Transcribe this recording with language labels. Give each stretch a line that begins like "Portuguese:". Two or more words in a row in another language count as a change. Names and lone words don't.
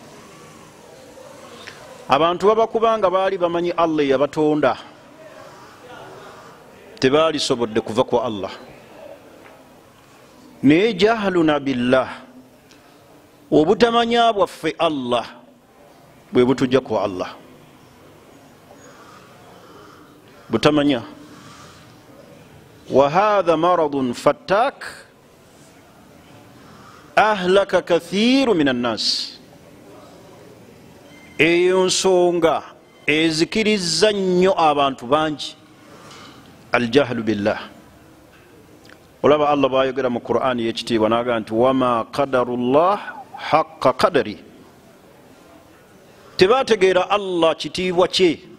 Ganda: Abantu babakubanga baali bamanyi Allah yabatonda, tebaali sobodde kuva ku Allah. Naye
Arabic: جهلنا بالله,
Ganda: obutamanya bwaffe Allah bwe butujja ku Allah. Butamanya.
Arabic: وهذا مرض فتاك أهلك كثيرا من الناس.
Ganda: Eyo nsonga ezikiriza nnyo abantu bangi,
Arabic: الجهل بالله.
Ganda: Olaba Allah bwayogera mu Qur'ani y'ekitiibwa n'agamba nti
Arabic: وما قدروا الله حق قدره,
Ganda: tebategeera Allah kitiibwa kye.